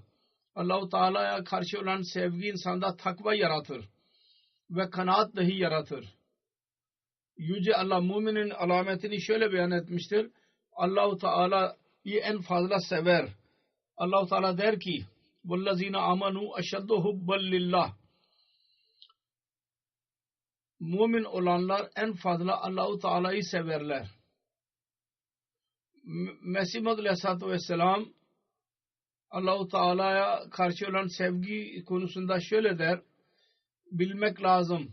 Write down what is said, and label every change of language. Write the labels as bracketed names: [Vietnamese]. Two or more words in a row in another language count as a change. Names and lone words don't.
[Turkish] Allah-u Teala'ya karşı olan sevgi insanda takva yaratır ve kanaat dahi yaratır. Yüce Allah müminin alametini şöyle beyan etmiştir. Allah-u Teala'yı en fazla sever. Allah-u Teala der ki [Arabic] وَالَّذ۪ينَ آمَنُوا اَشَدُّ حُبًّا لِلّٰهِ [Turkish] Mümin olanlar en fazla Allah-u Teala'yı severler. Mesih Maud Aleyhisselatü Vesselam Allah-u Teala'ya karşı olan sevgi konusunda şöyle der. Bilmek lazım.